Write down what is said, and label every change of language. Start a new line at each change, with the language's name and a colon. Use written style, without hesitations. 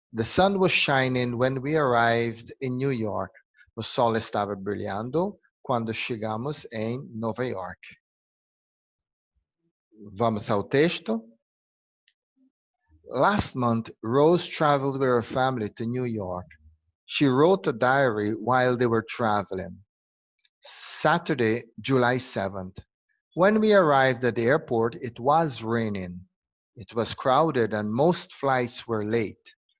English: The sun was shining when we arrived in New York.
Portuguese: O sol estava brilhando quando chegamos em Nova York. Vamos ao texto.
English: Last month, Rose traveled with her family to New York. She wrote a diary while they were traveling. Saturday, July 7th. When we arrived at the airport, it was raining. It was crowded and most flights were late.